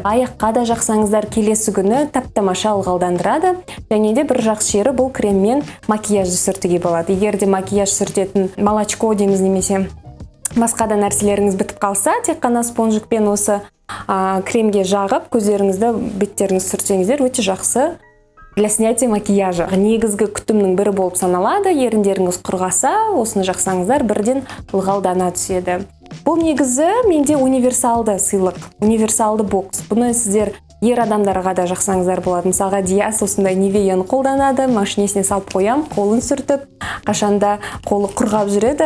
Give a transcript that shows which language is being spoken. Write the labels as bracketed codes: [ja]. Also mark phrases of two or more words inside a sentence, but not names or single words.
[kk] Аяққа да жақсаңыздар келесі күні тап-тамаша ылғалдандырады. Және де бір жақсы жері бұл креммен макияжды сүртуге болады. Егер де макияж сүртетін молочко дейміз немесе басқа да нәрселеріңіз бітіп қалса, тек қана спонжикпен осы кремге жағып, көздеріңізді, беттеріңіз сүртсеңіздер өте жақсы [ru] для снятия макияжа. [kk] Негізгі күтімнің бірі болып саналады. Еріндеріңіз құрғаса, осыны жақсаңыздар бірден ылғалдана түседі. Бұл негізі менде универсалды сыйлық, универсалды бокс. Бұны сіздер ер адамдарға да жақсаңыздар болады. Мысалға Диас осындай Нивеяны қолданады, машинесіне салып қоям, қолын сүртіп, қашанда қолы құрғап жүреді.